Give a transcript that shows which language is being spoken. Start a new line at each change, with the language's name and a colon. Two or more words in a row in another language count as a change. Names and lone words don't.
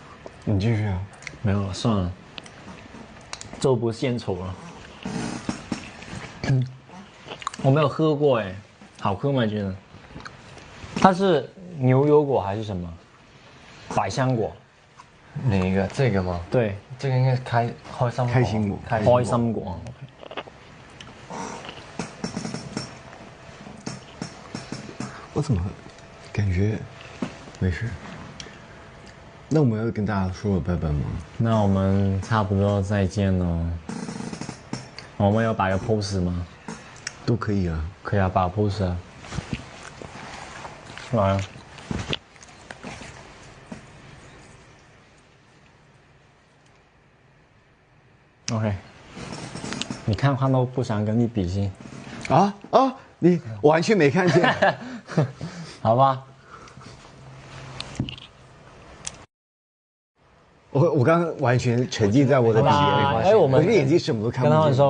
Chinese: 你繼續啊。沒有了，算了，就不獻醜了。我沒有喝過哎，好喝嗎？覺得？它是牛油果還是什麼？百香果。哪個？ 這個嗎？對，這個應該是開心果。開心果。我怎麼感覺沒事？那我們要跟大家說拜拜嗎？那我們差不多再見咯。我們要擺個 pose 嗎？都可以啊。可以啊，擺個 pose 啊。來啊。OK，你看都不想跟你比心。你完全沒看見。好吧。我刚刚完全沉浸在我的体验里，哎，我们这个眼睛什么都看不见。